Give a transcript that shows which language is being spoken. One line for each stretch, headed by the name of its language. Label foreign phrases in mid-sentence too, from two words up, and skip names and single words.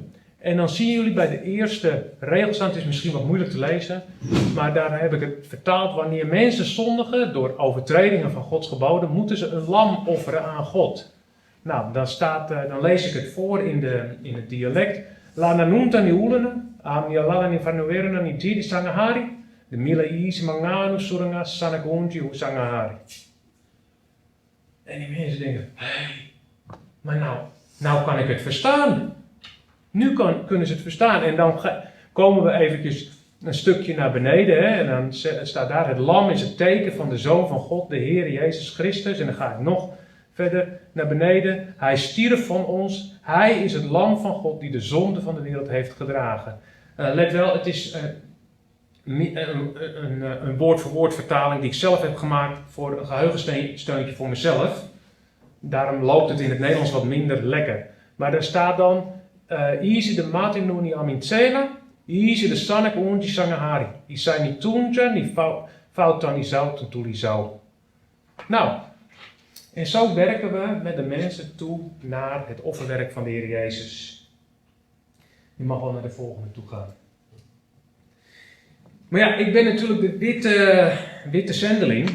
Dutch: En dan zien jullie bij de eerste regels staan, het is misschien wat moeilijk te lezen, maar daar heb ik het vertaald. Wanneer mensen zondigen door overtredingen van Gods geboden, moeten ze een lam offeren aan God. Nou, dan lees ik het voor in het dialect. La nanunta ni ulena, amialala ni fanuerena ni jidi sangahari, de mila is manganu suranga sanagunji hu sangahari. En die mensen denken, maar nou kan ik het verstaan. Nu kunnen ze het verstaan. En dan komen we eventjes een stukje naar beneden. Hè, en dan staat daar, het lam is het teken van de Zoon van God, de Heer Jezus Christus. En dan ga ik nog verder naar beneden. Hij stierf van ons. Hij is het lam van God die de zonde van de wereld heeft gedragen. Let wel, het is een woord-voor-woord vertaling die ik zelf heb gemaakt voor een geheugensteuntje voor mezelf. Daarom loopt het in het Nederlands wat minder lekker. Maar er staat dan, Isi de matinuni amincena, Isi de sanek unji sangahari. Isai ni tunja, ni fautan ni zouten tulisau. Nou, en zo werken we met de mensen toe naar het offerwerk van de Heer Jezus. Je mag wel naar de volgende toe gaan. Maar ja, ik ben natuurlijk de witte zendeling.